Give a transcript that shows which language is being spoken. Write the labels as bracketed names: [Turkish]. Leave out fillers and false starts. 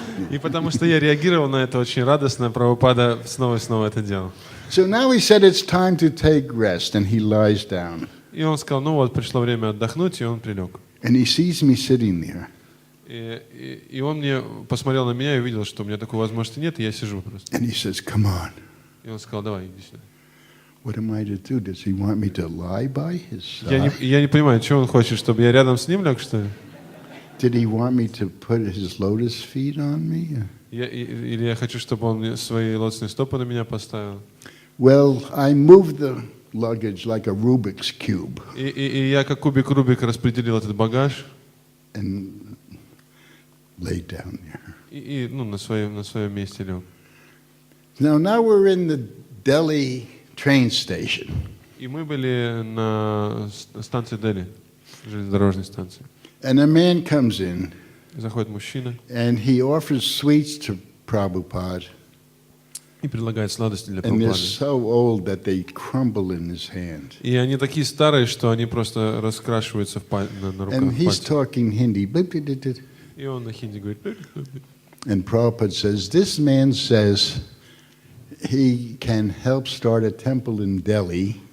[Russian] И потому что я реагировал на это очень радостно, Прабхупада снова и снова это делал. [English] So now he said it's time to take rest, and he lies down. [Russian] И он сказал, ну вот, пришло время отдохнуть, и он прилег. [English] And he sees me sitting there. [Russian] И он мне посмотрел на меня и увидел, что у меня такой возможности нет, и я сижу просто. [English] And he says, come on. [Russian] И он сказал, давай, иди сюда. [English] What am I to do? Does he want me to lie by his side? [Russian] Я не понимаю, что он хочет, чтобы я рядом с ним лег, что ли? [English] Did he want me to put his lotus feet on me? [Russian] Или я хочу, чтобы он мне свои лотосные стопы на меня поставил? [English] Well, I moved the luggage like a Rubik's cube. [Russian] И я как кубик Рубик распределил этот багаж. [English] And laid down there. [Russian] И на своем месте лег. [English] Now we're in the Delhi train station. [Russian] И мы были на станции Дели, железнодорожной станции. [English] And a man comes in. [Russian] Заходит мужчина. [English] And he offers sweets to Prabhupada. [Russian] И предлагает сладости для [English] And they're [Russian] Прабхупады. [English] so old that they crumble in his hand. [Russian] И они такие старые, что они просто раскрашиваются на руках. [English] And he's [Russian] пальцах. [English] talking Hindi. [Russian] И он на хинди говорит. [English] And Prabhupada says, this man says he can help start a temple in Delhi.